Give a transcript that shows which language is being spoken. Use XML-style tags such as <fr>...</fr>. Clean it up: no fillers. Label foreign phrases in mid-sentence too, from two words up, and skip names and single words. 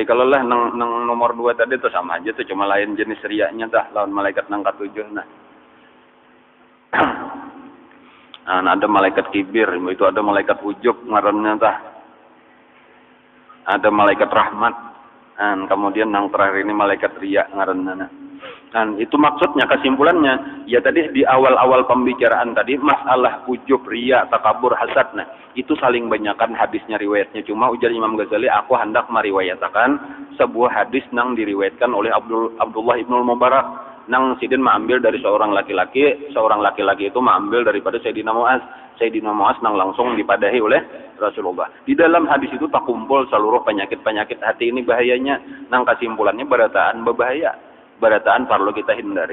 <bjn>Kalau lah nang nomor 2 tadi itu sama aja tuh, cuma lain jenis riyanya tah lawan malaikat nang katujuh. Nah, ada malaikat kibir, itu ada malaikat ujub ngarannya tah.</bjn> <id>Ada malaikat rahmat. Dan kemudian yang terakhir ini malaikat riya ngaranna. Dan itu maksudnya kesimpulannya ya tadi di awal-awal pembicaraan tadi masalah ujub, riya, takabur, hasad. Nah, itu saling banyakan hadisnya riwayatnya. Cuma ujar Imam Ghazali aku hendak meriwayatkan sebuah hadis nang diriwayatkan oleh Abdullah Ibnul Mubarak nang sidin mengambil dari seorang laki-laki itu mengambil daripada Sayyidina Muaz. Sayyidina Muaz nang langsung dipadahi oleh Rasulullah. Di dalam hadis itu tak kumpul seluruh penyakit-penyakit hati ini bahayanya.</id> <bjn>Nang kesimpulannya berataan berbahaya. Berataan perlu kita hindari.</bjn>